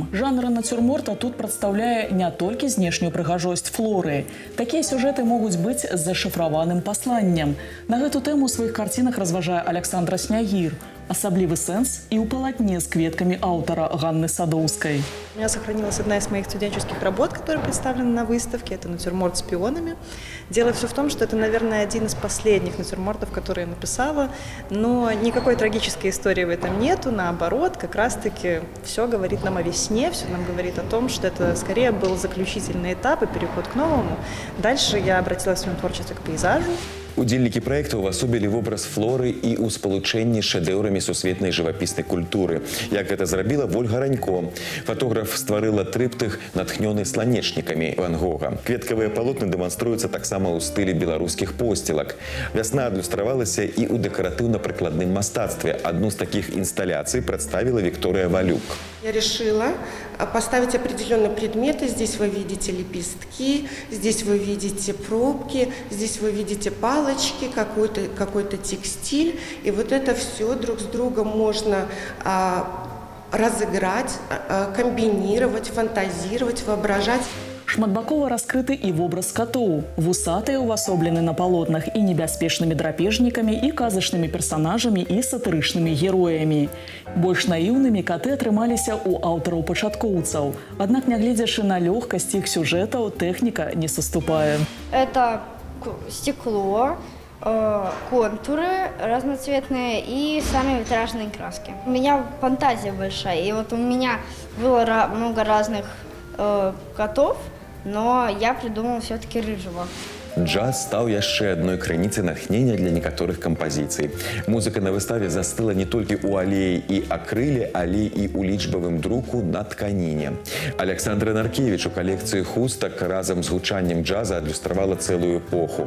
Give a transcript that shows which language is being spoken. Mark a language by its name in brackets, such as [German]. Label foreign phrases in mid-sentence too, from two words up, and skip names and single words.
[Belarusian] Жанр нацюрморта тут прадстаўляе не толькі знешнюю прыгажосць флоры. Такія сюжэты могуць быць з зашыфраваным пасланнем. На гэту тэму ў сваіх карцінах разважае Александра Снягір. Асаблівы сэнс і ў палатне з кветкамі аўтара Ганны Садоўскай. [Russian] У меня сохранилась одна из моих студенческих работ, которая представлена на выставке. Это натюрморт с пионами. Дело все в том, что это, наверное, один из последних натюрмортов, которые я написала. Но никакой трагической истории в этом нету. Наоборот, как раз-таки все говорит нам о весне, все нам говорит о том, что это скорее был заключительный этап и переход к новому. Дальше я обратилась в своем творчестве к пейзажу. [Belarusian] Удзельнікі праекта ўвасобілі вобраз флоры і ў спалучэнні з шэдэўрамі сусветнай жывапіснай культуры. Як гэта зрабіла Вольга Ранько. Фотограф стварыла трыптых, натхнёны сланечнікамі Ван Гога. Кветкавыя палотны дэманструюцца таксама ў стылі беларускіх посцілак. Вясна адлюстравалася і ў дэкаратыўна-прыкладным мастацтве. Адну з такіх інсталяцый прадставіла Виктория Валюк. [Russian] Я решила поставить определенные предметы. Здесь вы видите лепестки, здесь вы видите пробки, здесь вы видите палочки, какой-то текстиль. И вот это все друг с другом можно разыграть, комбинировать, фантазировать, воображать. [Belarusian] Шматбакова раскрыты і вобраз катоў. Вусатыя ўвасоблены на палотнах і небяспечнымі драпежнікамі, і казачнымі персанажамі, і сатырычнымі героямі. Больш наіўнымі каты атрымаліся ў аўтараў-пачаткоўцаў. Аднак, нягледзячы на лёгкасць іх сюжэтаў, тэхніка не саступае. [Russian] Это стекло, контуры разноцветные и сами витражные краски. У меня фантазия большая, и вот у меня было много разных котов, но я придумала все-таки рыжего. [Belarusian] Джаз стаў яшчэ адной крыніцай натхнення для некаторых кампазіцый. Музыка на выставе застыла не толькі ў алеі і акрыле, але і ў лічбавым друку на тканіне. Александра Наркевіч у калекцыі хустак разам з гучаннем джаза адлюстравала цэлую эпоху.